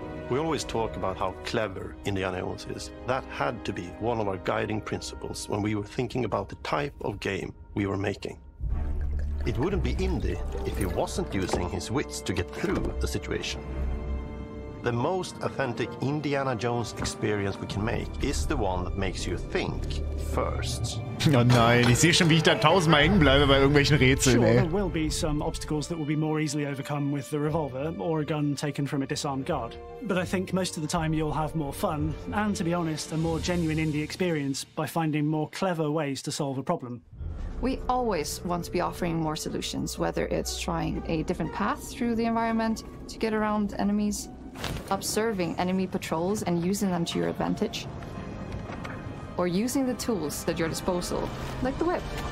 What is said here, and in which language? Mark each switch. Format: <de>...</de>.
<en>We always talk about how clever Indiana Jones is. That had to be one of our guiding principles when we were thinking about the type of game we were making. It wouldn't be Indy if he wasn't using his wits to get through the situation. The most authentic Indiana Jones experience we can make is the one that makes you think first.</en> <de>Oh nein, ich sehe schon, wie ich da tausendmal hängen bleibe bei irgendwelchen Rätseln,</de> <en>Sure, ey. there will be some obstacles that will be more easily overcome with the revolver or a gun taken from a disarmed guard. But I think most of the time you'll have more fun and, to be honest, a more genuine indie experience by finding more clever ways to solve a problem. We always want to be offering more solutions, whether it's trying a different path through the environment to get around enemies, observing enemy patrols and using them to your advantage, or using the tools at your disposal, like the whip.</en>